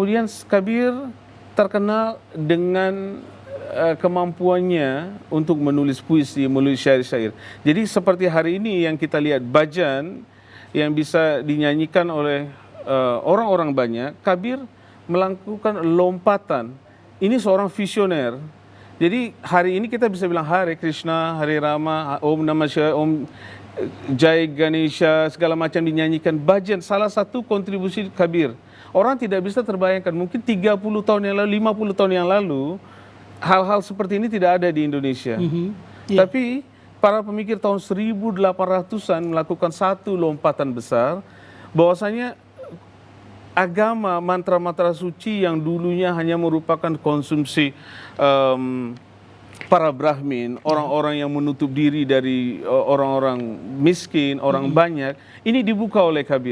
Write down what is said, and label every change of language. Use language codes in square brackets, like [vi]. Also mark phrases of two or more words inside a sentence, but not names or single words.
[id] Kemudian Kabir terkenal dengan kemampuannya untuk menulis puisi, menulis syair-syair. Jadi seperti hari ini yang kita lihat bajan yang bisa dinyanyikan oleh orang-orang banyak, Kabir melakukan lompatan. Ini seorang visioner. Jadi hari ini kita bisa bilang [sa] हरे कृष्ण, हरे राम, ॐ नमः शिवाय, ॐ जय गणेश, [id] segala macam dinyanyikan. Bajan salah satu kontribusi Kabir. Orang tidak bisa terbayangkan, mungkin 30 tahun yang lalu, 50 tahun yang lalu, hal-hal seperti ini tidak ada di Indonesia. Tapi para pemikir tahun 1800-an melakukan satu lompatan besar, bahwasanya agama mantra-mantra suci yang dulunya hanya merupakan konsumsi para Brahmin, orang-orang yang menutup diri dari orang-orang miskin, orang banyak, ini dibuka oleh Kabir.